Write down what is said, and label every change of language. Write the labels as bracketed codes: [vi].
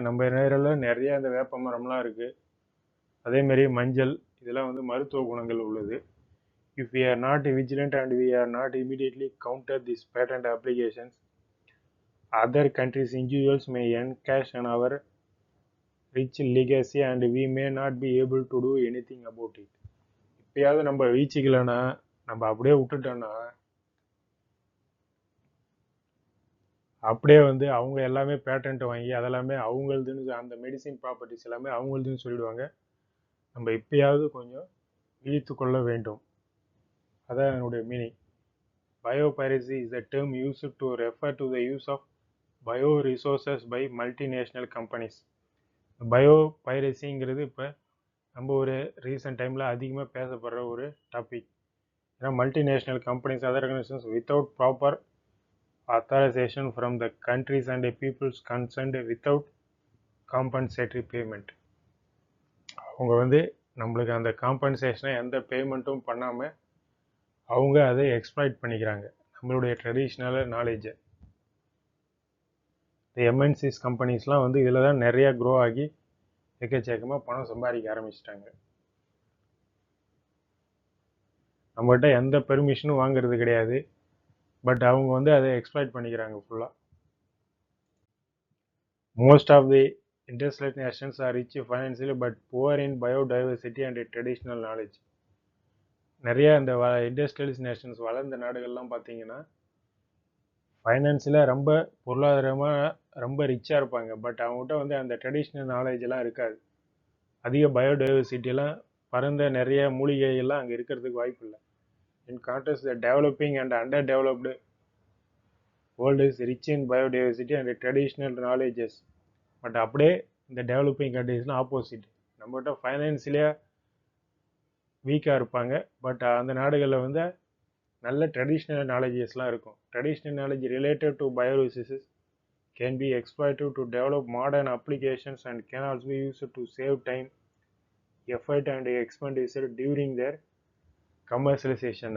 [ta] நம்ம நேரில் நிறைய அந்த வேப்ப மரம்லாம் இருக்குது. அதேமாரி மஞ்சள் இதெல்லாம் வந்து மருத்துவ குணங்கள் உள்ளது. [en] If we are not vigilant and we are not immediately counter these patent applications, other countries' individuals may encash on our rich legacy and we may not be able to do anything about it. [ta] இப்பயாவது நம்ம வீச்சிக்கலன்னா, நம்ம அப்படியே விட்டுட்டோம்னா அப்படியே வந்து அவங்க எல்லாமே patent வாங்கி அதெல்லாமே அவங்களதுன்னு, அந்த மெடிசின் ப்ராப்பர்ட்டிஸ் எல்லாமே அவங்களதுன்னு சொல்லிடுவாங்க. நம்ம இப்பயாவது கொஞ்சம் விழித்து கொள்ள வேண்டும். அதான் என்னுடைய meaning. [en] Biopiracy is a term used to refer to the use of bioresources by multinational companies. [ta] பயோபைரசிங்கிறது இப்போ நம்ம ஒரு ரீசெண்ட் டைமில் அதிகமாக பேசப்படுற ஒரு டாபிக். [en] ஏன்னா multinational companies, other organisations without proper authorization from the countries and the peoples concerned without compensatory payment. [ta] அவங்க வந்து நம்மளுக்கு அந்த காம்பன்சேஷனை எந்த பேமெண்ட்டும் பண்ணாமல் அவங்க அதை எக்ஸ்ப்ளாய்ட் பண்ணிக்கிறாங்க நம்மளுடைய ட்ரெடிஷ்னல் நாலேஜை. இந்த எம்என்சிஸ் கம்பெனிஸ்லாம் வந்து இதில் தான் நிறையா க்ரோ ஆகி எக்கச்சக்கமாக பணம் சம்பாதிக்க ஆரம்பிச்சிட்டாங்க. நம்மகிட்ட எந்த பெர்மிஷனும் வாங்குறது கிடையாது. பட் அவங்க வந்து அதை எக்ஸ்ப்ளாய்ட் பண்ணிக்கிறாங்க ஃபுல்லாக. [en] Most of the industrial nations are rich financially but poor in biodiversity and traditional knowledge. [ta] நிறைய இந்த இண்டஸ்ட்ரியலிஸ்ட் நேஷன்ஸ் வளர்ந்த நாடுகள்லாம் பார்த்தீங்கன்னா ஃபைனான்சியலாக ரொம்ப பொருளாதாரமாக ரொம்ப ரிச்சாக இருப்பாங்க. பட் அவங்ககிட்ட வந்து அந்த ட்ரெடிஷ்னல் நாலேஜ் எல்லாம் இருக்காது. அதிக பயோடைவர்சிட்டியெல்லாம் பரந்த நிறைய மூலிகைகள்லாம் அங்கே இருக்கிறதுக்கு வாய்ப்பு இல்லை. [en] In contrast, the developing and underdeveloped world is rich in biodiversity and traditional knowledges. [ta] But அப்படியே இந்த டெவலப்பிங் கண்ட்ரீஸ்லாம் ஆப்போசிட். நம்மகிட்ட ஃபைனான்சியலியாக வீக்காக இருப்பாங்க. பட் அந்த நாடுகளில் வந்து நல்ல ட்ரெடிஷ்னல் நாலேஜஸ்லாம் இருக்கும். [en] Traditional knowledge related to bioresources can be exploited to develop modern applications and can also be used to save time, effort and expenditure during their commercialisation.